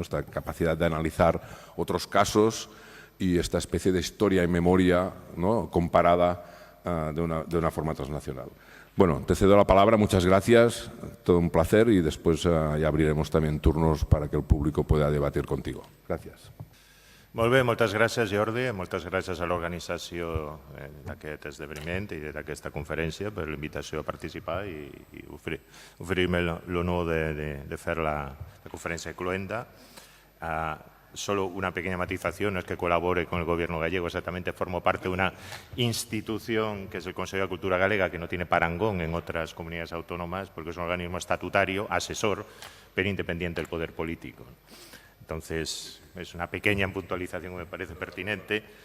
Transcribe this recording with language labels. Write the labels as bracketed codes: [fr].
[es] Esta capacidad de analizar otros casos y esta especie de historia y memoria, ¿no?, comparada de una forma transnacional. Bueno, te cedo la palabra, muchas gracias, todo un placer, y después ya abriremos también turnos para que el público pueda debatir contigo. [ca] Gràcies. Molt bé, moltes gràcies, Jordi, moltes gràcies a l'organització d'aquest esdeveniment i d'aquesta conferència per l'invitació a participar i oferir-me l'honor de fer la conferència cloenda. [es] Solo una pequeña matización: no es que colabore con el gobierno gallego, exactamente formo parte de una institución que es el Consejo de Cultura Galega, que no tiene parangón en otras comunidades autónomas, porque es un organismo estatutario, asesor, pero independiente del poder político. Entonces, es una pequeña puntualización que me parece pertinente.